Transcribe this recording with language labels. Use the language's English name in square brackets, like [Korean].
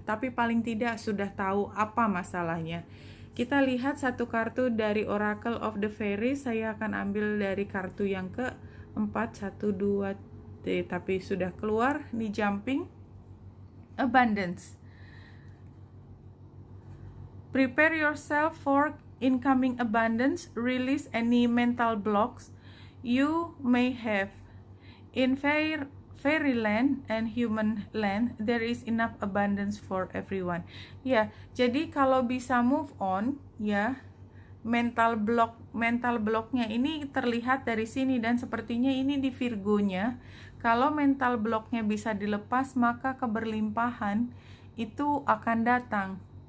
[Indonesian] Tapi paling tidak sudah tahu apa masalahnya. Kita lihat satu kartu dari Oracle of the Fairies. Saya akan ambil dari kartu yang keempat, 1, 2, tapi sudah keluar, ini jumping. [English] Abundance. Prepare yourself for incoming abundance. Release any mental blocks you may have. In fairyland and human land, there is enough abundance for everyone. [Indonesian] Ya, jadi kalau bisa move on, ya, mental blocknya ini terlihat dari sini, dan sepertinya ini di Virgonya. Kalau mental blocknya bisa dilepas, maka keberlimpahan itu akan datang.